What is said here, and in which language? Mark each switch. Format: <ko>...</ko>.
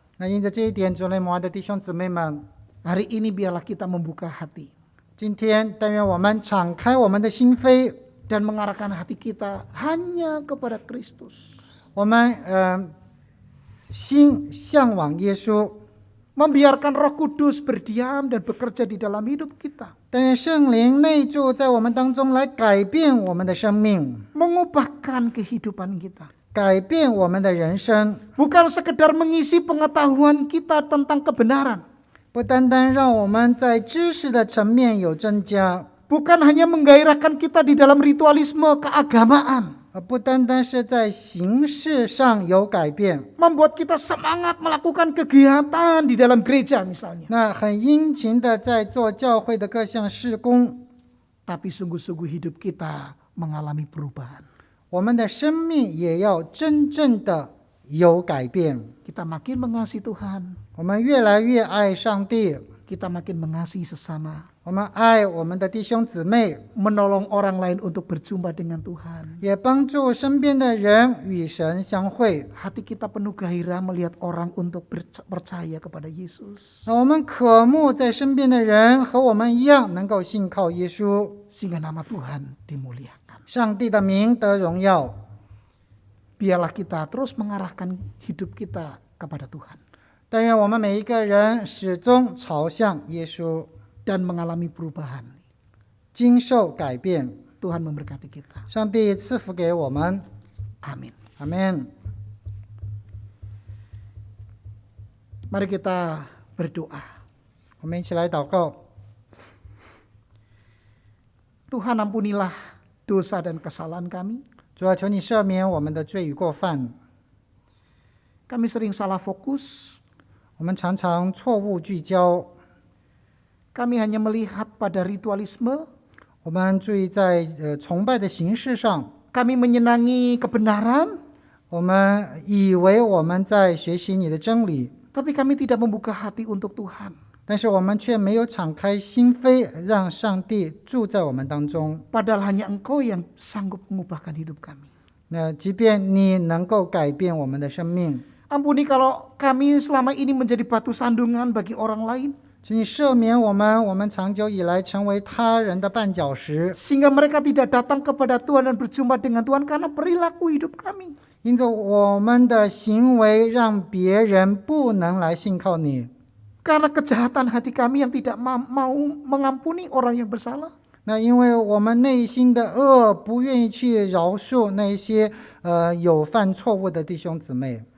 <zh>那因着这一点，主内母爱的弟兄姊妹们，</zh> <id>hari ini biarlah kita membuka hati</id> <zh>今天但愿我们敞开我们的心扉，</zh> <id>dan mengarahkan hati kita hanya kepada Kristus.</id> <zh>我们心向往耶稣，</zh> <id>Membiarkan Roh Kudus berdiam dan bekerja di dalam hidup kita.</id> <zh>但愿圣灵内住在我们当中，来改变我们的生命，</zh> <id>Mengubahkan kehidupan kita.</id> <zh>改变我们的人生，</zh> <id>Bukan sekedar mengisi pengetahuan kita tentang kebenaran.</id> <zh>不单单让我们在知识的层面有增加，</zh> <id>Bukan hanya menggairahkan kita di dalam ritualisme keagamaan.</id> <zh>不单单是在形式上有改变，</zh> <id>membuat kita semangat melakukan kegiatan di dalam gereja misalnya.</id> <zh>那很殷勤的在做教会的各项事工，</zh> <id>Tapi sungguh-sungguh hidup kita mengalami perubahan.</id> <zh>我们的生命也要真正的有改变。</zh> <id>Kita makin mengasihi Tuhan,</id> <zh>我们越来越爱上帝，</zh> <id>kita makin mengasihi sesama,</id> <zh>我们爱我们的弟兄姊妹，</zh> <id>menolong orang lain untuk berjumpa dengan Tuhan.</id> <zh>也帮助身边的人与神相会。</zh> <id>Hati kita penuh gairah melihat orang untuk percaya kepada Yesus.</id> <zh>那我们渴慕在身边的人和我们一样能够信靠耶稣，</zh> <id>Sehingga nama Tuhan dimuliakan.</id> <zh>上帝的名得荣耀。</zh> <id>Biarlah kita terus mengarahkan hidup kita kepada Tuhan.</id> <zh>但愿我们每一个人始终朝向耶稣，</zh> <id>Dan mengalami perubahan.</id> <zh>经受改变。</zh> <id>Tuhan memberkati kita.</id> <zh>上帝赐福给我们，</zh> <id>Amin.</id> <zh>阿们。</zh> <id>Mari kita berdoa.</id> <zh>我们一起来祷告。</zh> <id>Tuhan ampunilah dosa dan kesalahan kami.</id> <zh>主啊，求你赦免我们的罪与过犯。</zh> <id>Kami sering salah fokus.</id> <zh>我们常常错误聚焦，</zh> <id>Kami hanya melihat pada ritualisme.</id> <zh>我们注意在崇拜的形式上，</zh> <id>Kami menyenangi kebenaran.</id> <zh>我们以为我们在学习你的真理，</zh> <id>Tapi kami tidak membuka hati untuk Tuhan.</id> <zh>但是我们却没有敞开心扉，让上帝住在我们当中。</zh> <id>Padahal hanya Engkau yang sanggup mengubahkan hidup kami.</id> <zh>那即便你能够改变我们的生命，</zh> <id>Ampuni kalau kami selama ini menjadi batu sandungan bagi orang lain.</id> <zh>请你赦免我们，我们长久以来成为他人的绊脚石，</zh> <id>Sehingga mereka tidak datang kepada Tuhan dan berjumpa dengan Tuhan karena perilaku hidup kami.</id> <zh>因着我们的行为让别人不能来信靠你。</zh> <id>Karena kejahatan hati kami yang tidak mau mengampuni orang yang bersalah.</id> <zh>那因为我们内心的恶，不愿意去饶恕那些有犯错误的弟兄姊妹。</zh>